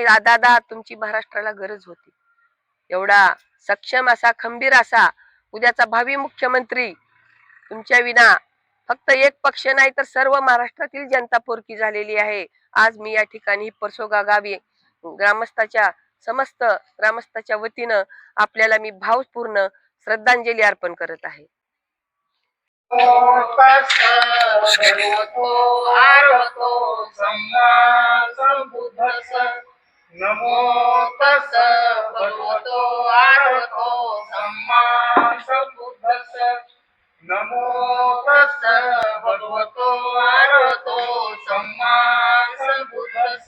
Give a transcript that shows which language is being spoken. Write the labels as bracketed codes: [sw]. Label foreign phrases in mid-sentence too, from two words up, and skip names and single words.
[mr] दादा, तुमची महाराष्ट्राला गरज होती. एवढा सक्षम असा, खंबीर असा उद्याचा भावी मुख्यमंत्री तुमच्या विना फक्त एक पक्ष नाही तर सर्व महाराष्ट्रातील जनता पोरकी झालेली आहे. आज मी या ठिकाणी परसोगा गावी समस्त ग्रामस्थाच्या वतीनं आपल्याला मी भावपूर्ण श्रद्धांजली अर्पण करत आहे. [pi] नमो तस् भगवतो आरहतो सम्मा सम्बुद्धस्स. नमो तस् भगवतो आरहतो सम्मा सम्बुद्धस्स.